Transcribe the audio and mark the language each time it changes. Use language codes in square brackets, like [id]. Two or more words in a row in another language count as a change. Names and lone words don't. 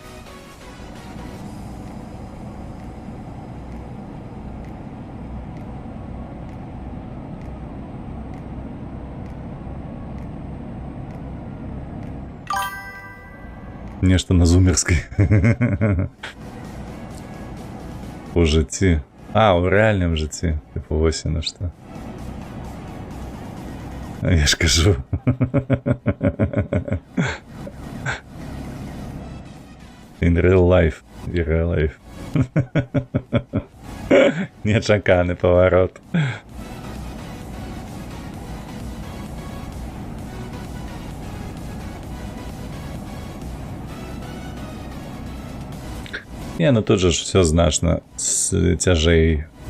[be] Нешта на зумерскай. У жыцці. А, у рэальным жыцці. Типу, вось яно што. Я ж кажу. [en] In real life. In real life. [be] Нечаканы паварот. Не, ну тут же все значно цяжэй.